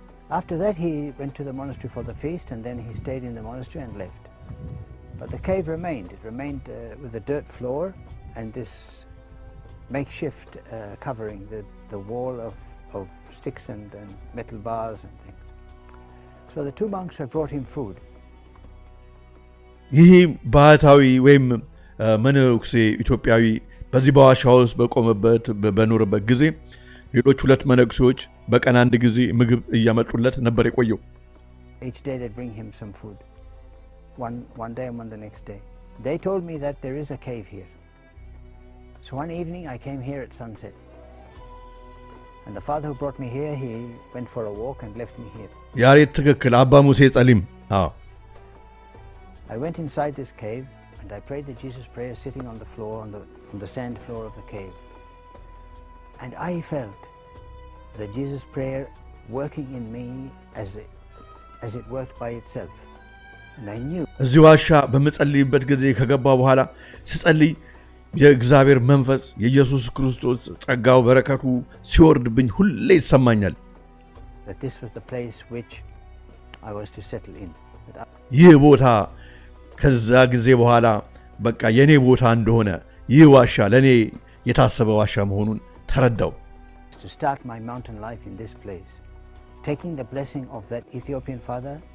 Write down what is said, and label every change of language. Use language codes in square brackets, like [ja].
[en] After that, he went to the monastery for the feast, and then he stayed in the monastery and left. But the cave remained. It remained with a dirt floor and this makeshift covering the wall of sticks and metal bars and things. So the two monks had brought him food. [am] ይህ ባህታዊ ወይም መነኩሴ ኢትዮጵያዊ በዚህ በዋሻ ውስጥ በቆመበት በኖረበት ጊዜ ሌሎች ሁለት መነኩሴዎች በቀን አንድ ጊዜ ምግብ እያመጡለት ነበር የቆየው [en] Each day they bring him some food. One day and one the next day. They told me that there is a cave here. So one evening I came here at sunset. And the father who brought me here, he went for a walk and left me here. ያሬት ትክክል አባ ሙሴ ጸሊም I went inside this cave and I prayed the Jesus prayer sitting on the floor, on the sand floor of the cave. And I felt the Jesus prayer working in me as it worked by itself. And I knew [am] እዚህ ዋሻ በመጸልይበት ጊዜ ከገባ በኋላ ስጸልይ የእግዚአብሔር መንፈስ የኢየሱስ ክርስቶስ ጸጋው በረከቱ ሲወርድብኝ ሁሌ ይሰማኛል [en] that this was the place which I was to settle in. [am] ይህ ቦታ ከዛ ጊዜ በኋላ በቃ የኔ ቦታ እንደሆነ ይህ ዋሻ ለኔ የታሰበ ዋሻ መሆኑን ተረዳው [en] to start my mountain life in this place, taking the blessing of that Ethiopian father.